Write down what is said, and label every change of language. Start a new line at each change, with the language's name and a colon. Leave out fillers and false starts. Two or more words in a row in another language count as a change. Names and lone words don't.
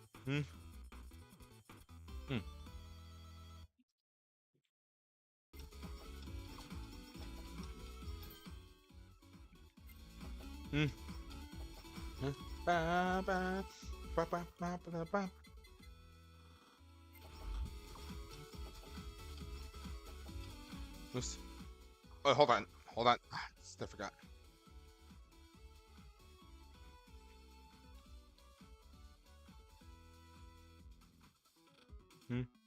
English: Hmm. Hmm. Hmm. Ba, ba, ba, ba, ba, ba, ba. Oops. Oh, hold on. Hold on. I forgot. Hmm.